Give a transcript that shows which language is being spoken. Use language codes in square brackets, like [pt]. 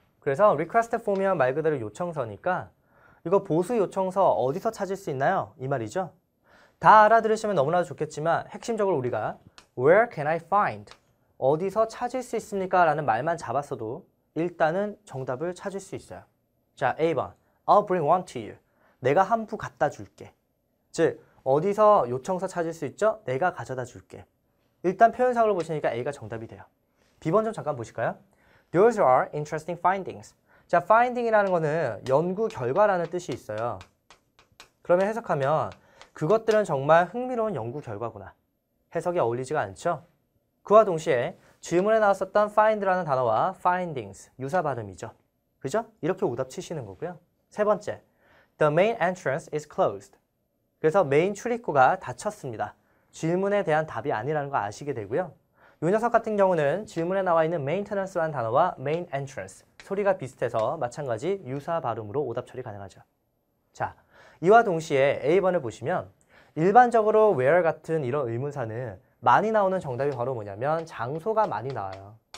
[ko] 그래서 request form이면 말 그대로 요청서니까 이거 보수 요청서 어디서 찾을 수 있나요? 이 말이죠. 다 알아들으시면 너무나도 좋겠지만 핵심적으로 우리가 [en] Where can I find? [ko] 어디서 찾을 수 있습니까? 라는 말만 잡았어도 일단은 정답을 찾을 수 있어요. 자, A번 [en] I'll bring one to you. [ko] 내가 한 부 갖다 줄게. 즉 어디서 요청서 찾을 수 있죠? 내가 가져다 줄게. 일단 표현상으로 보시니까 A가 정답이 돼요. B번 좀 잠깐 보실까요? [en] Those are interesting findings. [ko] 자, finding이라는 거는 연구 결과라는 뜻이 있어요. 그러면 해석하면 그것들은 정말 흥미로운 연구 결과구나. 해석이 어울리지가 않죠? 그와 동시에 질문에 나왔었던 find라는 단어와 findings, 유사 발음이죠. 그죠? 이렇게 오답 치시는 거고요. 세 번째, [en] the main entrance is closed. [ko] 그래서 메인 출입구가 닫혔습니다. 질문에 대한 답이 아니라는 거 아시게 되고요. 이 녀석 같은 경우는 질문에 나와 있는 maintenance라는 단어와 main entrance, 소리가 비슷해서 마찬가지 유사 발음으로 오답 처리 가능하죠. 자, 이와 동시에 A번을 보시면 일반적으로 where 같은 이런 의문사는 많이 나오는 정답이 바로 뭐냐면 장소가 많이 나와요.